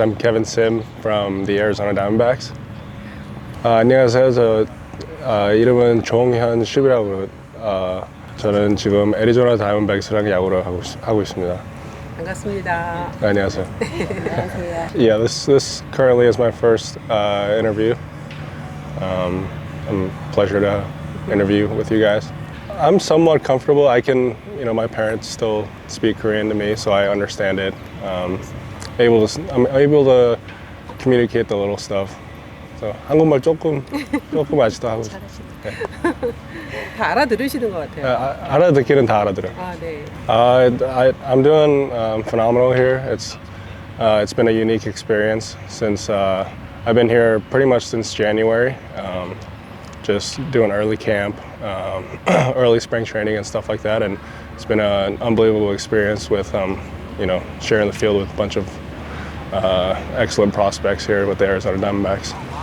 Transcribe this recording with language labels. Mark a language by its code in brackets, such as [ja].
[en] I'm Kevin Sim from the Arizona Diamondbacks. [ko] 안녕하세요. 저 이름은 종현 시브라고. 저는 지금 애리조나 다이아몬드백스랑 야구를 하고 있습니다. 반갑습니다. 안녕하세요. 안녕하세요. [en] Yeah, this currently is my first interview. Pleasure to interview with you guys. I'm somewhat comfortable. I can, my parents still speak Korean to me, so I understand it. I'm able to communicate the little stuff. [ko] So 한국말 조금 아직도 하고 있어요. 네. 다 알아들으시는 것 같아요. 알아듣기는 다 알아들어요. 네. [en] I'm doing phenomenal here. It's been a unique experience since I've been here pretty much since January. Just doing early camp, early spring training and stuff like that, and it's been an unbelievable experience with sharing the field with a bunch of excellent prospects here with the Arizona Diamondbacks.